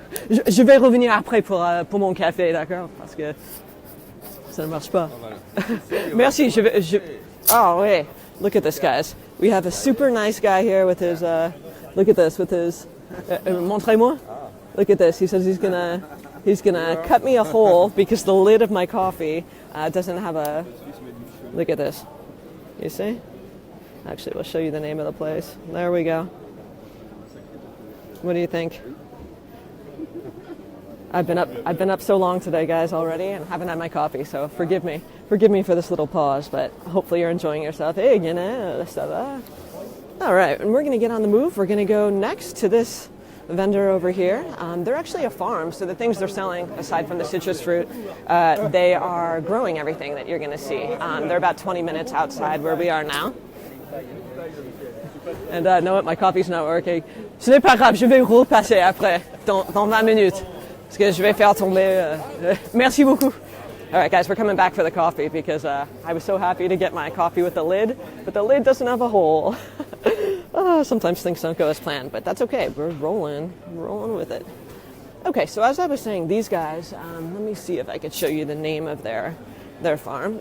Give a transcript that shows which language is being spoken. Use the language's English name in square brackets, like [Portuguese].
[French] Je vais revenir après pour mon café, d'accord? Parce que ça ne marche pas. Merci. [English] Oh, wait. Look at this, guys. We have a super nice guy here with his, look at this, with his, [French] montrez-moi. [English] Look at this. He says he's gonna cut me a hole because the lid of my coffee doesn't have a, look at this. You see? Actually, we'll show you the name of the place. There we go. What do you think? I've been up so long today, guys, already, and haven't had my coffee, so forgive me for this little pause, but hopefully you're enjoying yourself. Hey, [French] ça va? [English] All right, and we're going to get on the move. We're going to go next to this vendor over here. They're actually a farm, so the things they're selling, aside from the citrus fruit, they are growing everything that you're going to see. They're about 20 minutes outside where we are now. And know what, my coffee's not working. [French] Ce n'est pas grave, je vais repasser après, dans 20 minutes. Parce que je vais faire tomber. Merci beaucoup. [English] All right, guys, we're coming back for the coffee because I was so happy to get my coffee with the lid, but the lid doesn't have a hole. Sometimes things don't go as planned, but that's okay. We're rolling with it. Okay, so as I was saying, these guys, let me see if I could show you the name of their farm.